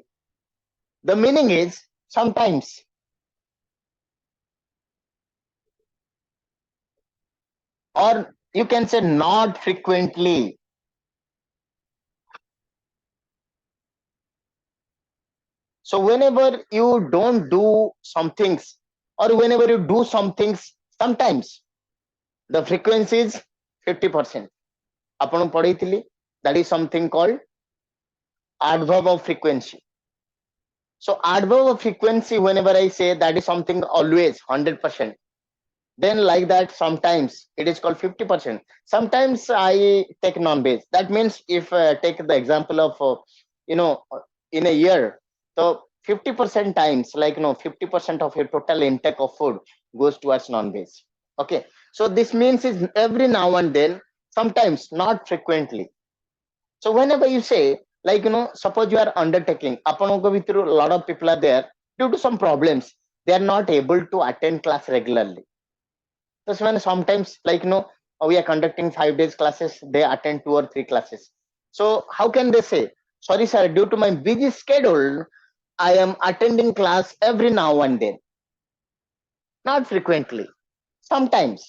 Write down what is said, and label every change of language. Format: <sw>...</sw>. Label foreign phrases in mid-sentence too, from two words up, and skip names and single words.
<en>The meaning is sometimes, or you can say not frequently. So whenever you don't do some things, or whenever you do some things, sometimes the frequency is 50%.</en> <or>ଆପଣ ପଢେଇଥିଲି,</or> <en>that is something called adverb of frequency. So adverb of frequency, whenever I say, that is something always 100%. Then like that, sometimes it is called 50%. Sometimes I take non-base. That means if take the example of you know in a year, so 50% times, like 50% of your total intake of food goes towards non-base. Okay, so this means is every now and then, sometimes, not frequently. So whenever you say, like suppose you are undertaking,</en> <or>ଆପଣଙ୍କ ଭିତରୁ</or> <en>a lot of people are there, due to some problems they are not able to attend class regularly. So sometimes, like we are conducting 5 days classes, they attend 2 or 3 classes. So how can they say, sorry sir, due to my busy schedule, I am attending class every now and then, not frequently, sometimes.</en>